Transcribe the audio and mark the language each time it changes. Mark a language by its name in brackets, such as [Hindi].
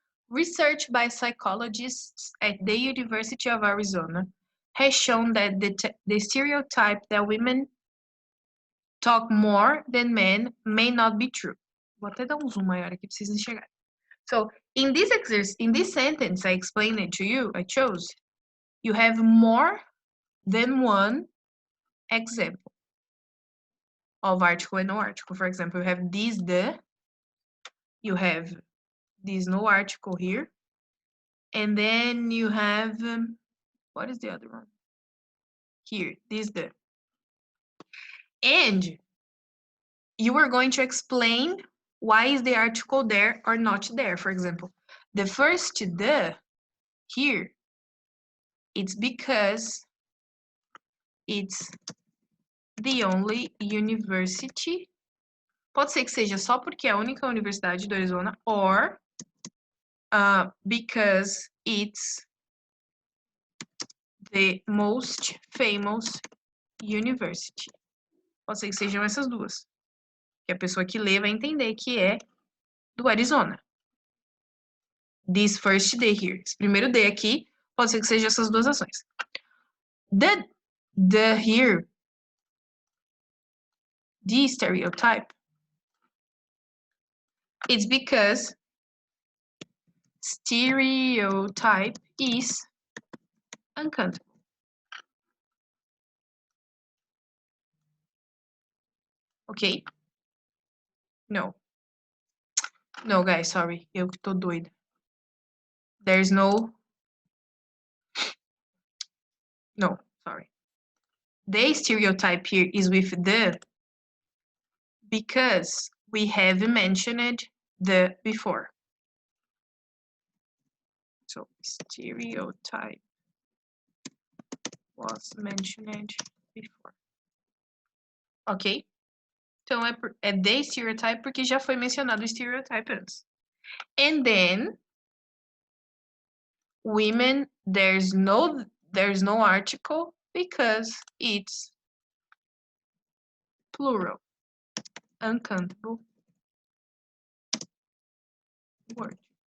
[English] Research by psychologists at the University of Arizona has shown that the stereotype that women talk more than men may not be true. [Portuguese] Vou até dar um zoom maior aqui para vocês enxergarem. [English] So, in this sentence, I explained it to you, I chose, you have more than one example of article and no article. For example, you have this, the, you have this no article here, and then you have, what is the other one? Here, this, the. And you are going to explain why is the article there or not there. For example, the first the here, it's because it's the only university. [Portuguese] Pode ser que seja só porque é a única universidade do Arizona, [English] or because it's the most famous university. [Portuguese] Pode ser que sejam essas duas. Que a pessoa que lê vai entender que é do Arizona. [English] This first day here. [Portuguese] Esse primeiro day aqui, pode ser que seja essas duas ações. [English] The here, the stereotype, it's because stereotype is uncountable. Okay? No. No, guys, sorry. [Portuguese] Eu que tô doida. [English] There's no No, sorry. The stereotype here is with the because we have mentioned the before. So stereotype was mentioned before. Ok? [Portuguese] Então é the stereotype porque já foi mencionado o stereotype antes. [English] And then women, there's no article because it's plural. Uncountable word.